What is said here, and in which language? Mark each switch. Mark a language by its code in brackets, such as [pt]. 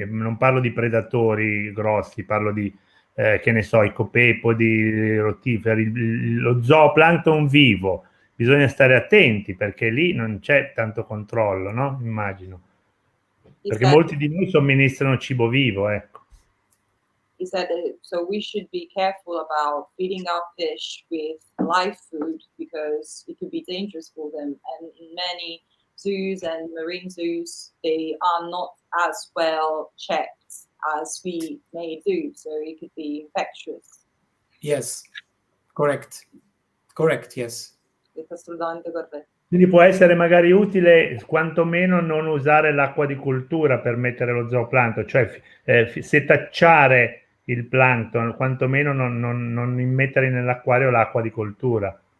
[it] Non parlo di predatori grossi, parlo di che ne so, i copepodi, i rotiferi, lo zooplancton vivo. Bisogna stare attenti perché lì non c'è tanto controllo, no? Immagino. Perché molti di noi somministrano cibo vivo, ecco. [en] he said that, so we should be careful about feeding our fish with live food because it could be dangerous for them. And in many zoos and marine zoos, they are not as well checked as we may do, so it could be infectious. Yes, correct. Correct, yes. [it] Questo è assolutamente corretto. Quindi può essere magari utile quantomeno non usare l'acqua di cultura per mettere lo zooplancton, cioè setacciare il plancton, quantomeno non immettere nell'acquario l'acqua di coltura.